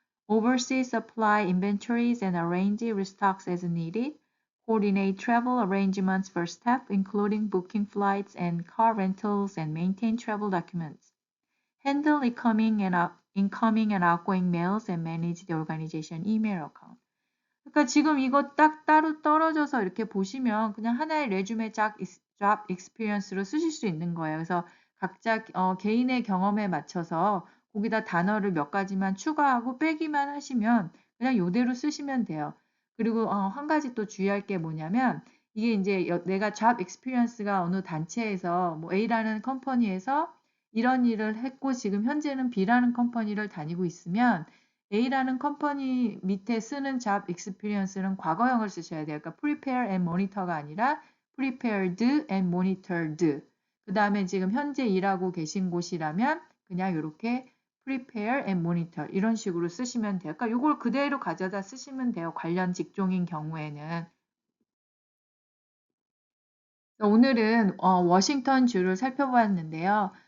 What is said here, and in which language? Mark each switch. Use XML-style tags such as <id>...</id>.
<en>Oversee supply inventories and arrange restocks as needed. Coordinate travel arrangements for staff, including booking flights and car rentals, and maintain travel documents. Handle incoming and outgoing mails and manage the organization email account.</en> <ko>그러니까 지금 이거 딱 따로 떨어져서 이렇게 보시면 그냥 하나의 레주메 job experience로 쓰실 수 있는 거예요. 그래서 각자 개인의 경험에 맞춰서 거기다 단어를 몇 가지만 추가하고 빼기만 하시면 그냥 요대로 쓰시면 돼요. 그리고 한 가지 또 주의할 게 뭐냐면 이게 이제 내가 job experience가 어느 단체에서 뭐 A라는 컴퍼니에서 이런 일을 했고 지금 현재는 B라는 컴퍼니를 다니고 있으면 A라는 컴퍼니 밑에 쓰는 job experience는 과거형을 쓰셔야 돼요. 그러니까</ko> <en>prepare and monitor가 아니라 prepared and monitored.</en> <ko>그 다음에 지금 현재 일하고 계신 곳이라면 그냥 이렇게</ko> <en>prepare and monitor</en> <ko>이런 식으로 쓰시면 돼요. 그러니까 이걸 그대로 가져다 쓰시면 돼요. 관련 직종인 경우에는. 오늘은 워싱턴 주를 살펴보았는데요.</ko>